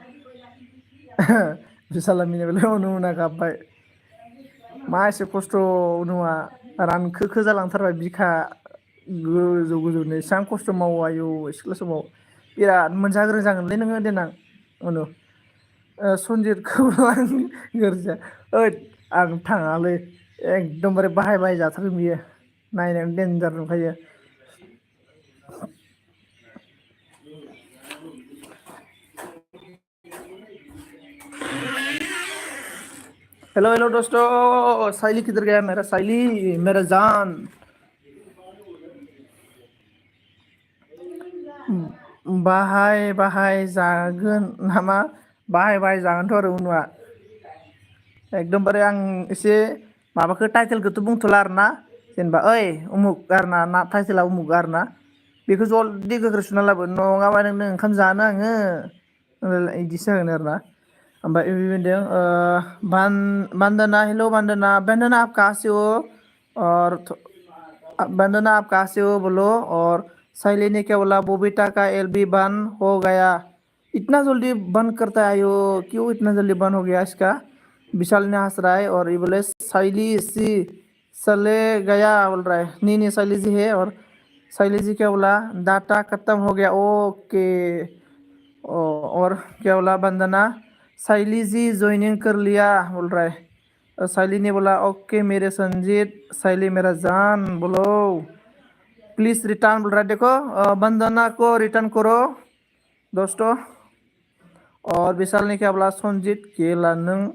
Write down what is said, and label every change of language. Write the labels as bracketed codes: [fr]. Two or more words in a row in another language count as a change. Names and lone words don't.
[brx] बिशाला मिनिबाय उनुना गाबबाय मा एसे खस्थ' उनुआ रानखोखो जालांथारबाय बिखा गोजौनो एसेबां खस्थ' मावो आयौ सिख्ला समाव बिराद मोनजाग्रो जागोनलै नोङो देनां उनु सन्जितखौ आं गोरजिया ओइद आं थाङालै एकदमबारे बाहाय जाथारगोन बियो नायनायावनो देन्जार नुखायो [hi] हेलो दोस्तों साइली किधर गया मेरा साइली मेरा जान [brx] बाहाय जागोन नामा बाहाय जागोनथ' आरो उनुआ एकदमबारे आं एसे माबाखौ टाइटेलखौथ' बुंथ'ला आरोना जेनेबा ओइ उमुक आरोना ना टाइटेला उमुक आरोना बेखौ जल्दि गोख्रै सुना लाबो नङाबा नोंनो ओंखाम जानो आङो बिदिसो जागोन आरोना ओमफ्राय बेबायदिनो [hi] बंदना हेलो बंदना आप कहाँ से हो और बंदना आप कहाँ से हो बोलो और साइली ने क्या बोला बोबिता का एलबी बंद हो गया इतना जल्दी बंद करता है यो क्यों इतना जल्दी बंद हो गया इसका विशाल ने हंस रहा है और ये बोले साइली सी चले गया बोल रहा है नहीं साइली जी है और साइली जी क्या बोला डाटा खत्म हो गया ओके और क्या बोला बंदना साइली जी ज्वाइनिंग कर लिया बोल रहा है और साइली ने बोला ओके मेरे संजीत साइली मेरा जान बोलो प्लीज़ रिटर्न बोल रहा है देखो बंदना को रिटर्न करो दोस्तों और विशाल ने क्या बोला संजीत [brx] केला नों